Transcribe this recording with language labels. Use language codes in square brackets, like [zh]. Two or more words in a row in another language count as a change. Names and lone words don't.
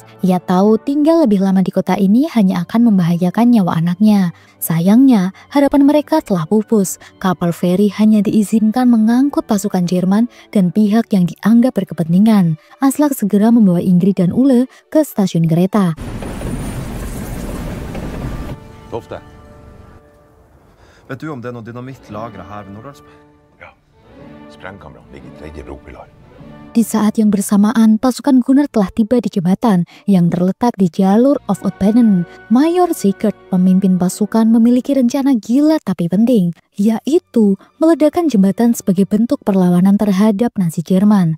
[id] Ia tahu tinggal lebih lama di kota ini hanya akan membahayakan nyawa anaknya. Sayangnya harapan mereka telah pupus. Kapal feri hanya diizinkan mengangkut pasukan Jerman dan pihak yang dianggap berkepentingan. Aslak segera membawa Ingrid dan Ole ke stasiun kereta. [sv] Tofte. Vet du om det är någon dynamit lagret här vid Nordalsberg? Ja. Sprängkameran ligger i tredje bropilar. [id] Di saat yang bersamaan, pasukan Gunnar telah tiba di jembatan yang terletak di jalur of Utbanen. Mayor Sigurd, pemimpin pasukan, memiliki rencana gila tapi penting, yaitu meledakkan jembatan sebagai bentuk perlawanan terhadap Nazi Jerman.